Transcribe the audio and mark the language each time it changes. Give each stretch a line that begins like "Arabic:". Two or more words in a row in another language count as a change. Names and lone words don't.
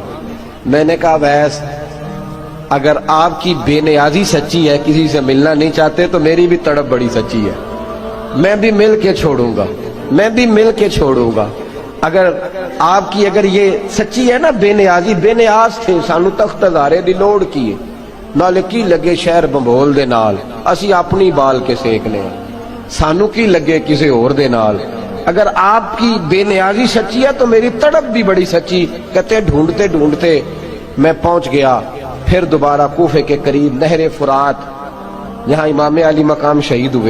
Urdu: میں نے کہا ویس اگر آپ کی بے نیازی سچی ہے, کسی سے ملنا نہیں چاہتے, تو میری بھی تڑپ بڑی سچی ہے, میں بھی مل کے چھوڑوں گا, میں بھی مل کے چھوڑوں گا. اگر آپ کی اگر یہ سچی ہے نا بے نیازی,
Punjabi: بے نیاز تھے سانو تخت ہزارے دی لوڑ کی نال کی لگے شہر بمبول دے نال, اسی اپنی بال کے سیکنے, سانو کی لگے کسی اور دے نال.
Urdu: اگر آپ کی بے نیازی سچی ہے تو میری تڑپ بھی بڑی سچی. کہتے ڈھونڈتے ڈھونڈتے میں پہنچ گیا پھر دوبارہ کوفے کے قریب نہر فرات, یہاں امام علی مقام شہید ہوئے.